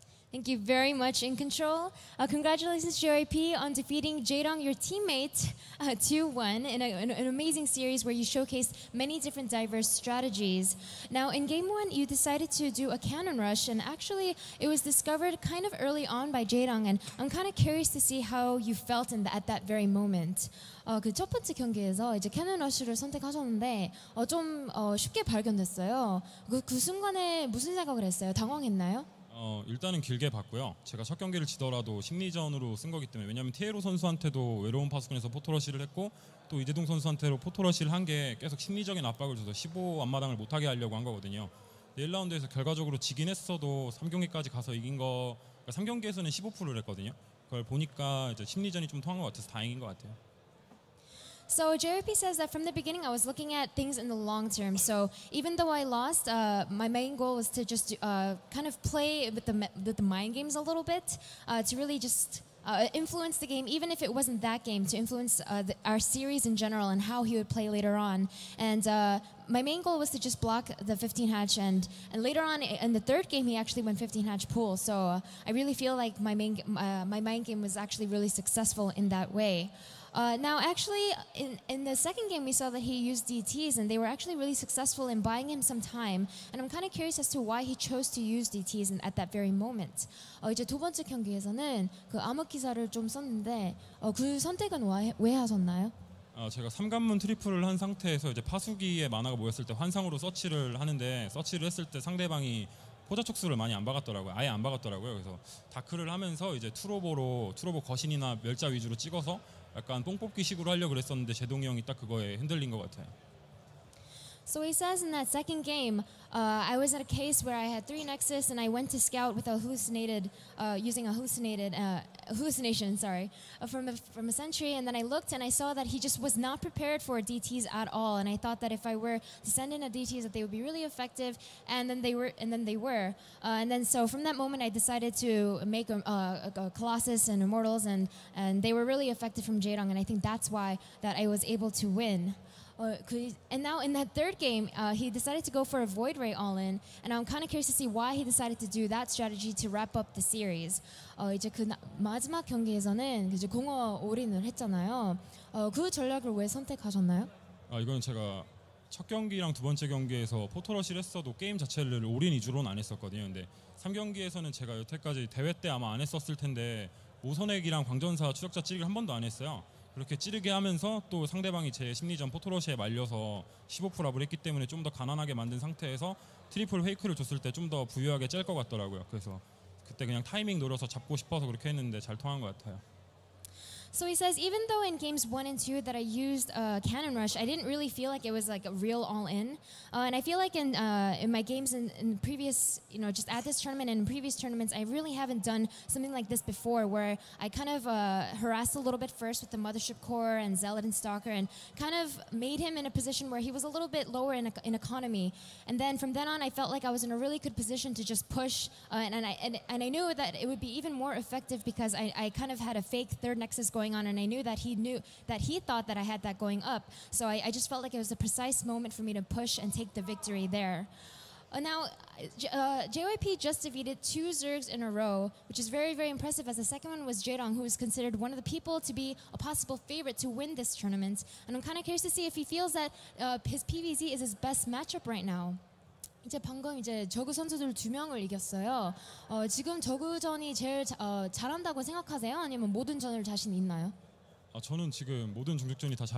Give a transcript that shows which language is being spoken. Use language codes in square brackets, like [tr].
[en] Thank you very much, In Control. Congratulations, JYP, on defeating Jaedong, your teammate, 2-1 in an amazing series where you showcased many different diverse strategies. Now, in Game 1, you decided to do a cannon rush, and actually, it was discovered kind of early on by Jaedong, and I'm kind of curious to see how you felt at that very moment. [ko] 그 첫 번째 경기에서 이제 캐논 러쉬를 선택하셨는데 좀 쉽게 발견됐어요. 그 순간에 무슨 생각을 했어요? 당황했나요? 일단은 길게 봤고요. 제가 첫 경기를 지더라도 심리전으로 쓴 거기 때문에 왜냐하면 티에로 선수한테도 외로운 파수꾼에서 포토러시를 했고 또 이재동 선수한테로 포토러시를 한 게 계속 심리적인 압박을 줘서 15 앞마당을 못하게 하려고 한 거거든요. 1라운드에서 결과적으로 지긴 했어도 3경기까지 가서 이긴 거 그러니까 3경기에서는 15%를 했거든요. 그걸 보니까 이제 심리전이 좀 통한 것 같아서 다행인 것 같아요. [en] So JYP says that from the beginning I was looking at things in the long term. So even though I lost, my main goal was to just kind of play with the mind games a little bit, to really just influence the game, even if it wasn't that game, to influence our series in general and how he would play later on. And my main goal was to just block the 15 hatch, and later on in the third game he actually went 15 hatch pool. So I really feel like my mind game was actually really successful in that way. Now, actually, in the second game, we saw that he used DTs, and they were actually really successful in buying him some time. And I'm kind of curious as to why he chose to use DTs at that very moment. [ko] 이제 두 번째 경기에서는 그 암흑 기사를 좀 썼는데 그 선택은 왜 하셨나요? 제가 3관문 트리플을 한 상태에서 이제 파수기에 만화가 모였을 때 환상으로 서치를 하는데 서치를 했을 때 상대방이 포자 촉수를 많이 안 박았더라고요. 아예 안 박았더라고요. 그래서 다크를 하면서 이제 투로보 거신이나 멸자 위주로 찍어서 약간 뽕 뽑기 식으로 하려고 그랬었는데 제동이 형이 딱 그거에 흔들린 것 같아요. [en] So he says in that second game, I was in a case where I had 3 Nexus and I went to scout with using a hallucination, from a sentry, and then I looked and I saw that he just was not prepared for DTs at all, and I thought that if I were to send in a DTs that they would be really effective, and then they were, and then so from that moment I decided to make a Colossus and Immortals, and they were really effective from Jaedong, and I think that's why that I was able to win. And now in that third game, he decided to go for a Void Ray all-in, and I'm kind of curious to see why he decided to do that strategy to wrap up the series. [ko] 이제 그 마지막 경기에서는 이제 공허 올인을 했잖아요. 그 전략을 왜 선택하셨나요? 이건 제가 첫 경기랑 두 번째 경기에서 포토러시를 했어도 게임 자체를 올인 위주로는 안 했었거든요. 근데 3경기에서는 제가 여태까지 대회 때 아마 안 했었을 텐데 모선액이랑 광전사 추적자 찌르기를 한 번도 안 했어요. 그렇게 찌르게 하면서 또 상대방이 제 심리전 포토러시에 말려서 15% 압을 했기 때문에 좀 더 가난하게 만든 상태에서 트리플 페이크를 줬을 때 좀 더 부유하게 짤 것 같더라고요. 그래서 그때 그냥 타이밍 노려서 잡고 싶어서 그렇게 했는데 잘 통한 것 같아요. [en] So he says, even though in games 1 and 2 that I used Cannon Rush, I didn't really feel like it was like a real all-in. And I feel like in my games in previous, just at this tournament and in previous tournaments, I really haven't done something like this before, where I kind of harassed a little bit first with the Mothership Core and Zealot and Stalker, and kind of made him in a position where he was a little bit lower in economy. And then from then on, I felt like I was in a really good position to just push, and I knew that it would be even more effective because I kind of had a fake third Nexus going on, and I knew that he thought that I had that going up. So I just felt like it was a precise moment for me to push and take the victory there. Now, JYP just defeated 2 Zergs in a row, which is very, very impressive, as the second one was Jaedong, who is considered one of the people to be a possible favorite to win this tournament. And I'm kind of curious to see if he feels that his PVZ is his best matchup right now. [ko] 이제 방금 이제 저그 선수들 2명을 이겼어요. 지금 저그전이 제일 잘한다고 생각하세요? 아니면 모든 전을 자신 있나요? 저는 지금 모든 중국전이 다 자신